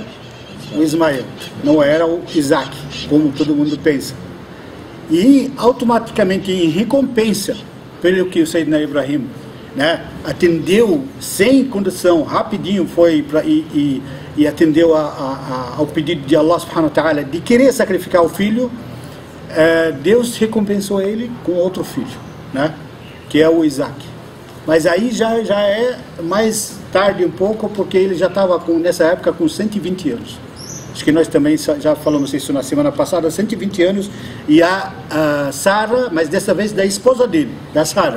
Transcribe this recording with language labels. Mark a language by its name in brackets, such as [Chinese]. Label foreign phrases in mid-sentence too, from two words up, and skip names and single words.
[Portuguese] O Ismael, não era o Isaac, como todo mundo pensa. E automaticamente, em recompensa pelo que o Sayyidina Ibrahim atendeu sem condição, rapidinho foi e atendeu ao pedido de Allah [Arabic] سبحانه وتعالى [Portuguese] de querer sacrificar o filho, Deus recompensou ele com outro filho, que é o Isaac. Mas aí já é mais tarde um pouco, porque ele já estava nessa época com 120 anos. Acho que nós também já falamos isso na semana passada, 120 anos, e a Sara, mas dessa vez da esposa dele, da Sara.